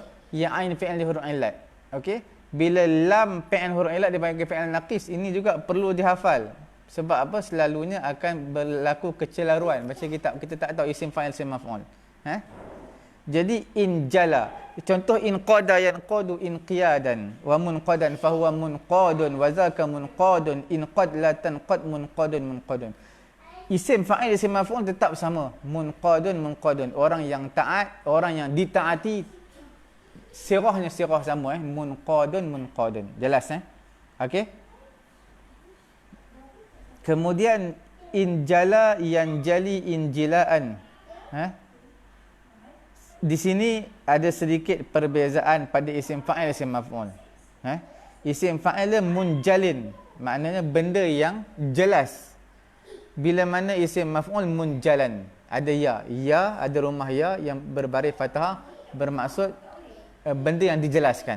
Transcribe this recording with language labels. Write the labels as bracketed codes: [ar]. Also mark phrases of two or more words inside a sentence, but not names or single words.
[ms] Yang [ar] عين فعل ل حروف علة. [ms] Okey. Bila [ar] لام فعل حروف علة [ms] dipanggil [ar] فعل ناقص, [ms] ini juga perlu dihafal. Sebab apa? Selalunya akan berlaku kecelaruan. Baca kitab kita tak tahu [ar] اسم فاعل اسم مفعول. [ms] Jadi injala. [ar] Contoh انقاد ينقاد انقيادا و منقادا فهو منقاد و ذاك منقاد انقد لا تنقد منقاد. اسم فاعل اسم مفعول [ms] tetap sama. Munqadun. Orang yang taat, orang yang ditaati, sirahnya sirah sama. Munqadun. Jelas okey. Kemudian [ar] انجلى ينجلي انجلاء. [ms] Di sini ada sedikit perbezaan pada [ar] اسم فاعل اسم مفعول. اسم فاعل منجل, [ms] maknanya benda yang jelas. Bila mana [ar] اسم مفعول منجلى, [ms] ada ya, ada rumah ya yang berbaris fathah, bermaksud benda yang dijelaskan.